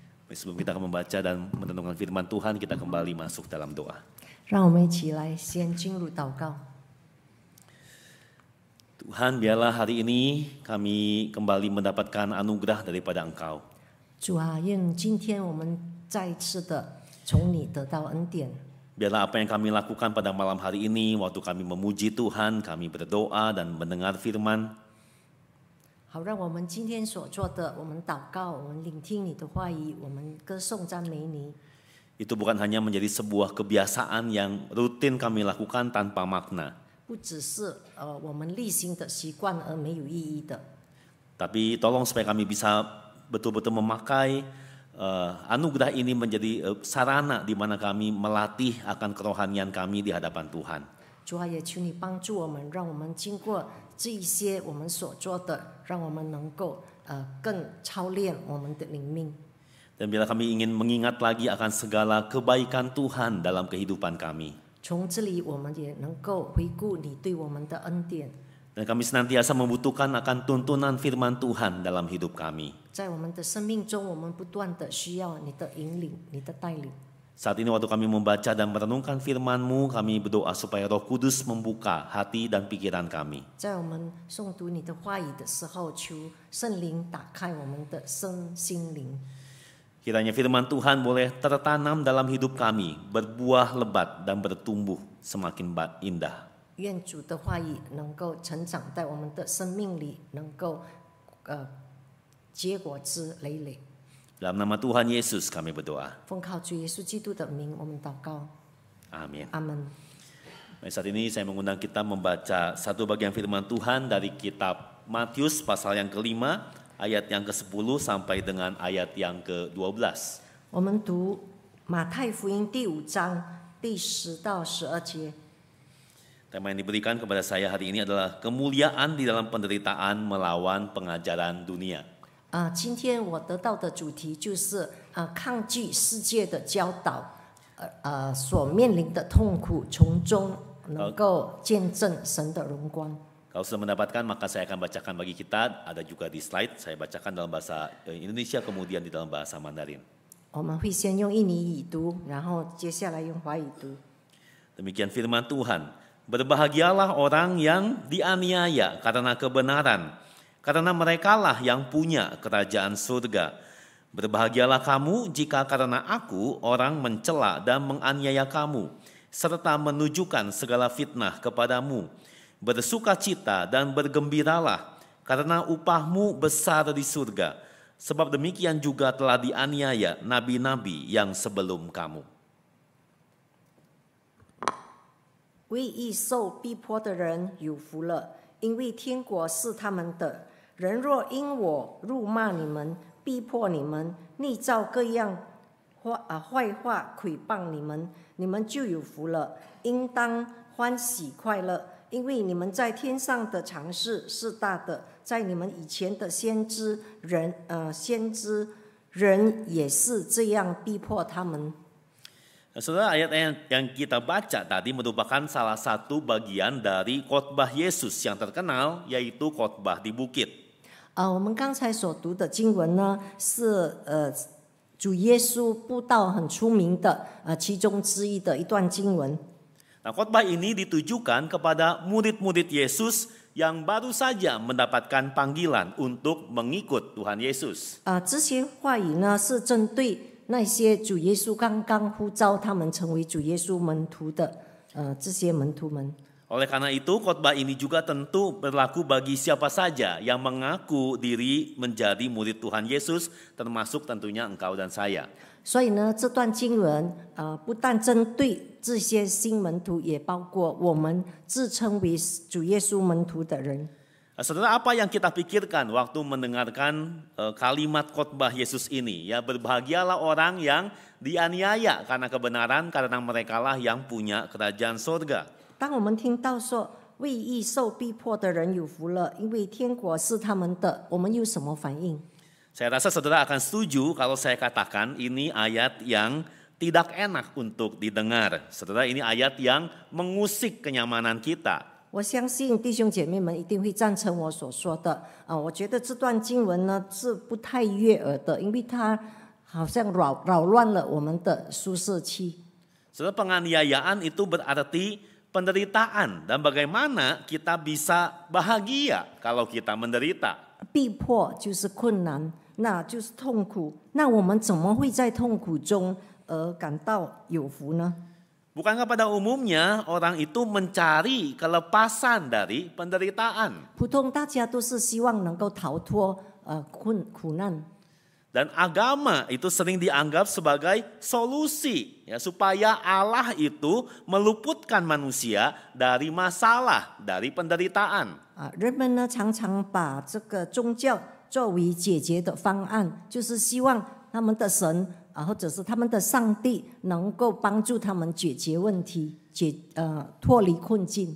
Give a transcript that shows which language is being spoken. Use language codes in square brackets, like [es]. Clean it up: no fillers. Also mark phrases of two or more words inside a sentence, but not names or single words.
[id] Sebelum kita akan membaca dan merenungkan firman Tuhan, kita kembali masuk dalam doa. [zh] 让我们一起来先进入祷告。 [id] Tuhan, biarlah hari ini kami kembali mendapatkan anugerah daripada Engkau. [zh] 主啊，愿今天我们再一次的从你得到恩典。 [id] Biarlah apa yang kami lakukan pada malam hari ini, waktu kami memuji Tuhan, kami berdoa dan mendengar firman, [zh] 好，让我们今天所做的，我们祷告，我们聆听你的话语，我们歌颂赞美你。 [id] itu bukan hanya menjadi sebuah kebiasaan yang rutin kami lakukan tanpa makna. [zh] 不只是我们例行的习惯而没有意义的， [id] Tapi tolong supaya kami bisa betul-betul memakai anugerah ini menjadi sarana di mana kami melatih akan kerohanian kami di hadapan Tuhan. [zh] 主啊，也求你帮助我们，让我们经过这一些我们所做的，让我们能够更操练我们的灵命。 [id] Dan bila kami ingin mengingat lagi akan segala kebaikan Tuhan dalam kehidupan kami. [zh] 从这里，我们也能够回顾你对我们的恩典。 [id] Dan kami senantiasa membutuhkan akan tuntunan firman Tuhan dalam hidup kami. [zh] 在我们的生命中，我们不断的需要你的引领、你的带领。 [id] Saat ini waktu kami membaca dan merenungkan firman-Mu, kami berdoa supaya Roh Kudus membuka hati dan pikiran kami. [zh] 在我们诵读你的话语的时候，求圣灵打开我们的身心灵。 [id] Kiranya firman Tuhan boleh tertanam dalam hidup kami, berbuah lebat dan bertumbuh semakin indah. [zh] 愿主的话语能够成长在我们的生命里，能够结果子累累。 [id] Dalam nama Tuhan Yesus kami berdoa. [zh] 奉靠主耶稣基督的名，我们祷告。 [id] Amin. [zh] 阿门。 [id] Baik, saat ini saya mengundang kita membaca satu bagian firman Tuhan dari kitab Matius pasal yang kelima, ayat yang ke-10 sampai dengan ayat yang ke-12. [zh] 我们读马太福音第5章第10到12节。 [id] Tema yang diberikan kepada saya hari ini adalah kemuliaan di dalam penderitaan melawan pengajaran dunia. [zh] 今天我得到的主题就是抗拒世界的教导，所面临的痛苦，从中能够见证神的荣光。 [id] Kalau sudah mendapatkan maka saya akan bacakan bagi kita, ada juga di slide, saya bacakan dalam bahasa Indonesia kemudian di dalam bahasa Mandarin. [zh] 我们会先用印尼语读，然后接下来用华语读。 [id] Demikian firman Tuhan, berbahagialah orang yang dianiaya karena kebenaran, karena merekalah yang punya kerajaan surga. Berbahagialah kamu jika karena aku orang mencela dan menganiaya kamu, serta menunjukkan segala fitnah kepadamu. Bersukacita dan bergembiralah, karena upahmu besar di surga. Sebab demikian juga telah dianiaya nabi-nabi yang sebelum kamu. [zh] 为义受逼迫的人有福了，因为天国是他们的。人若因我辱骂你们、逼迫你们、逆照各样坏话毁谤你们，你们就有福了，应当欢喜快乐，因为你们在天上的常事是大的。在你们以前的先知人也是这样逼迫他们。 [id] Saudara, ayat yang kita baca tadi merupakan salah satu bagian dari khotbah Yesus yang terkenal, yaitu khotbah di bukit. [zh] 我们刚才所读的经文呢，是主耶稣布道很出名的其中之一的一段经文。 [id] Nah, khotbah ini ditujukan kepada murid-murid Yesus yang baru saja mendapatkan panggilan untuk mengikut Tuhan Yesus. [zh] 这些话语呢，是针对那些主耶稣刚刚呼召他们成为主耶稣门徒的这些门徒们。 [id] Oleh karena itu, khotbah ini juga tentu berlaku bagi siapa saja yang mengaku diri menjadi murid Tuhan Yesus, termasuk tentunya engkau dan saya. [zh] 所以呢，这段经文不但针对这些新门徒，也包括我们自称为主耶稣门徒的人。 [id] Saudara, apa yang kita pikirkan waktu mendengarkan kalimat khotbah Yesus ini? Ya, berbahagialah orang yang dianiaya karena kebenaran, karena merekalah yang punya kerajaan surga. [zh] 当我们听到说为义受逼迫的人有福了，因为天国是他们的，我们有什么反应？ [id] Saya rasa saudara akan setuju kalau saya katakan ini ayat yang tidak enak untuk didengar. Saudara, ini ayat yang mengusik kenyamanan kita. [zh] 我相信弟兄姐妹们一定会赞成我所说的我觉得这段经文呢是不太悦耳的，因为它好像扰乱了我们的舒适区。 [id] Saudara, penganiayaan itu berarti penderitaan dan bagaimana kita bisa bahagia kalau kita menderita. [zh] 逼迫就是困难，那就是痛苦。那我们怎么会在痛苦中而感到有福呢？ [id] Bukankah pada umumnya orang itu mencari kelepasan dari penderitaan? [zh] 普通大家都是希望能够逃脱苦难。 [id] Dan agama itu sering dianggap sebagai solusi ya, supaya Allah itu meluputkan manusia dari masalah, dari penderitaan. [zh] 人们呢常常把这个宗教作为解决的方案，就是希望他们的神或者是他们的上帝能够帮助他们解决问题，脱离困境。